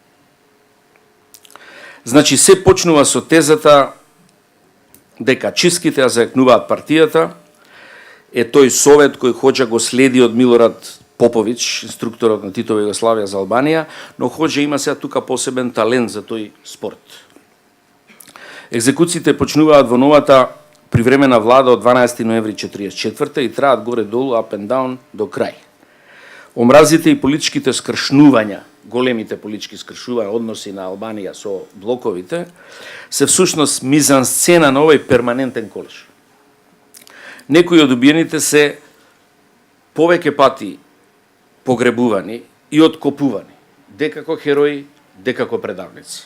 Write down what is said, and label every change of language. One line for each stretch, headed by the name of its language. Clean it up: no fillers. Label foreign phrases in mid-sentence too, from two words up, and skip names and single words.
Macedonian: Значи, се почнува со тезата дека чистките ја зајакнуваат партијата, е тој совет кој Хоџа го следи од Милорад Поповиќ, инструкторот на Титова Југославија за Албанија, но Хоџа има сега тука посебен талент за тој спорт. Екзекуциите почнуваат во новата привремена влада од 12 ноември 1944 и траат горе-долу,
English: up and down,
Macedonian: до крај. Омразите и политичките скршнувања, големите политички скршнувања, односи на Албанија со блоковите, се всушност мизансцена на овој перманентен колеж. Некои од убиените се повеќе пати погребувани и откопувани, дека херои, дека предавници.